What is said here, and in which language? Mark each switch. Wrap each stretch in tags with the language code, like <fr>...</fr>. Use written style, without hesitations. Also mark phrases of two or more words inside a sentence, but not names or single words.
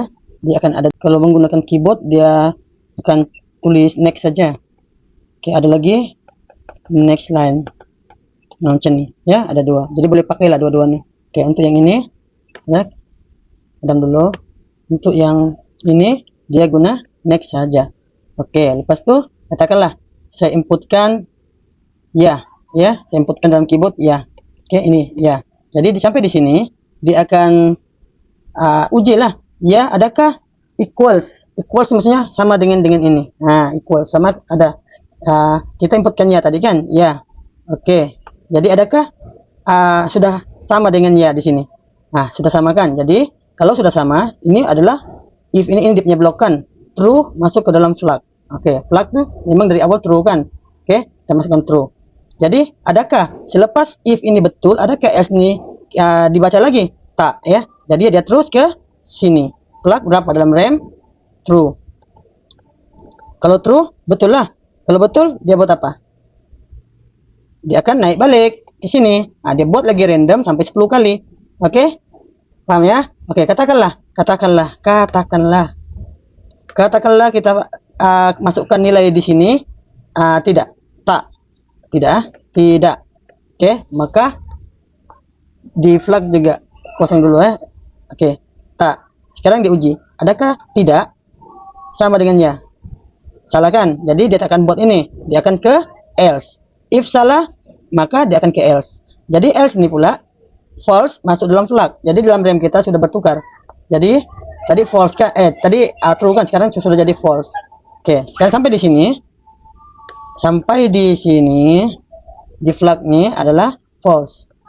<ms>Dia akan ada, kalau menggunakan keyboard dia akan tulis next saja. Oke, ada lagi</ms> <en>next line.</en> <ms>Macam ni, ya, ada dua. Jadi boleh pakailah dua-duanya. Oke, untuk yang ini, ya, padam dulu. Untuk yang ini dia guna next saja. Oke, lepas tu katakanlah saya inputkan ya, saya inputkan dalam keyboard ya. Oke, ini ya. Jadi sampai di sini dia akan uji lah. Ya, adakah equals maksudnya sama dengan ini. Equals sama ada. Kita inputkan ya tadi kan? Ya. Oke. Jadi adakah sudah sama dengan ya di sini? Sudah sama kan? Jadi kalau sudah sama, ini adalah if ini dia punya blok kan? True masuk ke dalam flag. Oke, flag tuh memang dari awal true kan? Oke, kita masukkan true. Jadi adakah selepas if ini betul, adakah else ini dibaca lagi? Tak, ya. Jadi dia terus ke sini. Flag berapa dalam RAM? True. Kalau true, betul lah. Kalau betul, dia buat apa? Dia akan naik balik ke sini. Dia buat lagi random sampai 10 kali. Oke? Paham ya? Oke, katakanlah kita masukkan nilai di sini. Tidak. Oke, maka di flag juga kosong dulu ya. Oke, tak. Sekarang diuji. Adakah tidak sama dengan ya? Salah kan? Jadi dia akan buat ini. Dia akan ke else. If salah, maka dia akan ke else. Jadi else ini pula false masuk dalam flag. Jadi dalam RAM kita sudah bertukar. Jadi tadi false kan? Tadi true kan? Sekarang sudah jadi false. Oke, sekarang sampai di sini. Sampai di sini di flag ini adalah false.</ms>